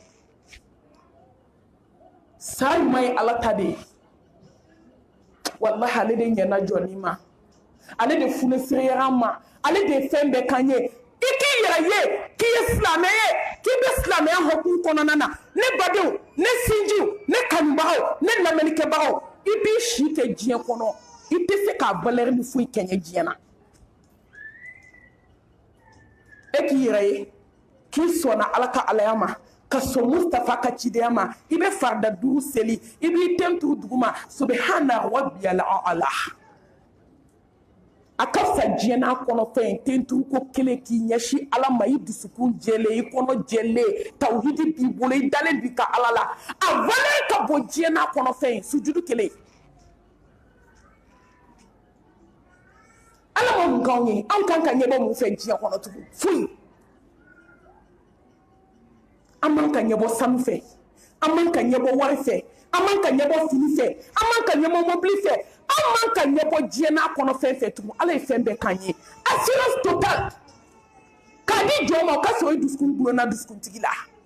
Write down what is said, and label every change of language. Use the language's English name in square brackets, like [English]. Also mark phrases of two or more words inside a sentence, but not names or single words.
[Bambara] sa ɲuman ye ala ta de ye wallahi ale de ɲɛna jɔnni ma ale de funesiriyara an ma ale de ye fɛn bɛɛ k'an ye i k'i yɛrɛ ye k'i ye silamɛ ye k'i bɛ silamɛya hukumu kɔnɔna na ne badenw ne sinjiw ne kanubagaw ne lamɛnnikɛbagaw i b'i si kɛ diɲɛ kɔnɔ i tɛ se k'a valeur ni foyi kɛɲɛ diɲɛ na e k'i yɛrɛ ye k'i sɔnna ala ka alaya ma ka sɔn Mustafa ka cidenya ma i bɛ farida 5 seli i b'i den turu duguma [Arabic] سبحان ربي الأعلى [Bambara] a ka fisa diɲɛ n'a kɔnɔfɛn ten turu ko kelen k'i ɲɛsin ala ma i dusukun jɛlen i kɔnɔ jɛlen tawhidi b'i bolo i dalen b'i ka ala la a valeur ka bon diɲɛ n'a kɔnɔfɛn sujudu kelen ala ma mun k'anw ye anw kan ka ɲɛbɔ mun fɛ diɲɛ kɔnɔ tugun foyi an man ka ɲɛbɔ sanu fɛ an man ka ɲɛbɔ wari fɛ an man ka ɲɛbɔ fini fɛ an man ka ɲɛbɔ mobili fɛ an man ka ɲɛbɔ diɲɛ n'a kɔnɔfɛn fɛ tugun ala ye fɛn bɛɛ k'an ye [French] assurance totale [Bambara] k'a di jɔn ma o ka sɔrɔ i dusukun gulonna dusukuntigi la